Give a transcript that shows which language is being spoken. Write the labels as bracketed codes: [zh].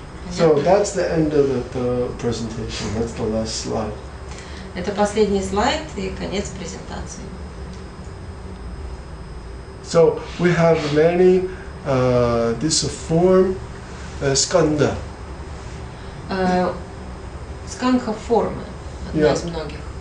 [en] So that's the end of the presentation. That's the last slide. [ru] Это последний слайд и конец презентации. [en] So we have many this form skandha. [ru] Скандха формы, одна из многих.